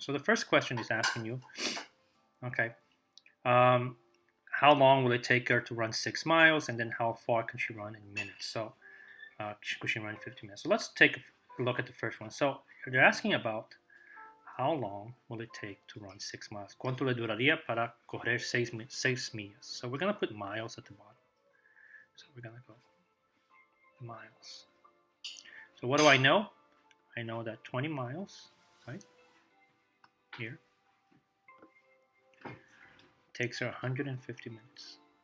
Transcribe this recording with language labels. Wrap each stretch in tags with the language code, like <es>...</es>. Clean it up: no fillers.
<en>So the first question is asking you, okay, how long will it take her to run 6 miles, and then how far can she run in minutes? So could she run 50 minutes? So let's take a look at the first one. So they're asking about how long will it take to run 6 miles?</en> <es>¿Cuánto le duraría para correr 6 millas?</es> <en>So we're gonna put miles at the bottom. So we're gonna go miles. So what do I know? I know that 20 miles, right here, takes her 150 minutes.</en>